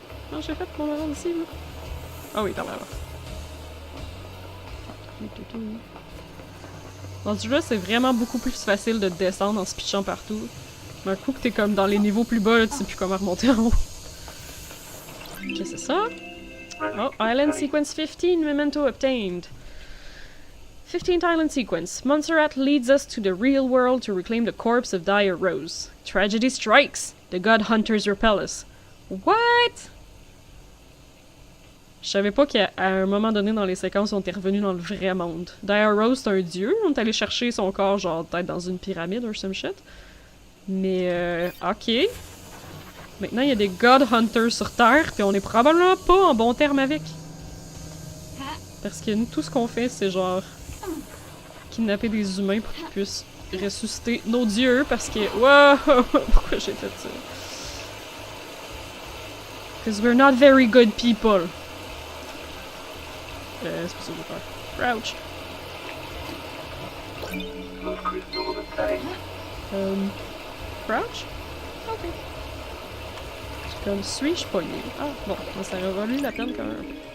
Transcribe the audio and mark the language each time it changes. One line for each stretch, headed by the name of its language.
French: Non, j'ai fait mon erreur ici, là. Ah oui, par là. Dans ce jeu, c'est vraiment beaucoup plus facile de descendre en se pitchant partout. Mais un coup que t'es comme dans les niveaux plus bas, là, tu sais plus comment remonter en haut. Ok, c'est ça.
English: Oh, Island Sequence 15, Memento obtained. 15th Island Sequence. Montserrat leads us to the real world to reclaim the corpse of Dire Rose. Tragedy strikes. The God Hunters repel us. What?
French: Je savais pas qu'à un moment donné dans les séquences, on était revenu dans le vrai monde. Dire Rose, c'est un dieu. On est allé chercher son corps, genre, peut-être dans une pyramide ou
English: some shit.
French: Mais, ok. Maintenant, il y a des God Hunters sur Terre, puis on est probablement pas en bon terme avec. Parce que nous, tout ce qu'on fait, c'est genre kidnapper des humains pour qu'ils puissent ressusciter nos dieux, parce que... Wow! Pourquoi j'ai fait ça?
English: Because we're not very good people.
French: C'est pas ça que je veux faire.
English: Crouch. Love crystal obtained. Crouch? Ok.
French: C'est comme, suis-je pogné? Ah, bon, ça aurait valu la peine quand même.